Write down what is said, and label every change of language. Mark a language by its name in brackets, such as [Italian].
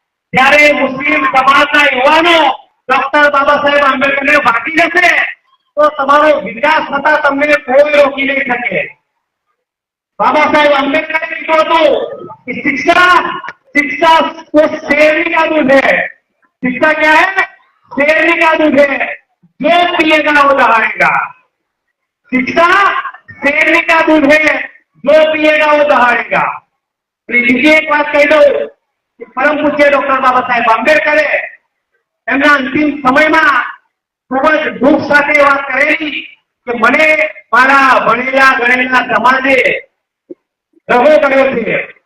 [Gujarati] ત્યારે મુસ્લિમ સમાજના યુવાનો ડોક્ટર બાબા સાહેબ આંબેડકરને વાંચી જશે તો તમારો વિકાસ થતા તમને કોઈ રોકી નહીં શકે. બાબા સાહેબ આંબેડકરે કીધું હતું કે [Hindi] शिक्षा तो शेरनी का दूध है. शिक्षा क्या है? शेरनी का दूध है, जो पिएगा वो दहाड़ेगा. शिक्षा शेरनी का दूध है, जो पिएगा वो दहाड़ेगा. [Gujarati] બીજી એક વાત કહી દઉં કે પરમ પૂજ્ય ડોક્ટર બાબા સાહેબ આંબેડકરે એમના અંતિમ સમયમાં ખૂબ જ દુઃખ સાથે વાત કરેલી કે મને મારા ભણેલા ગણેલા સમાજે દગો કર્યો છે.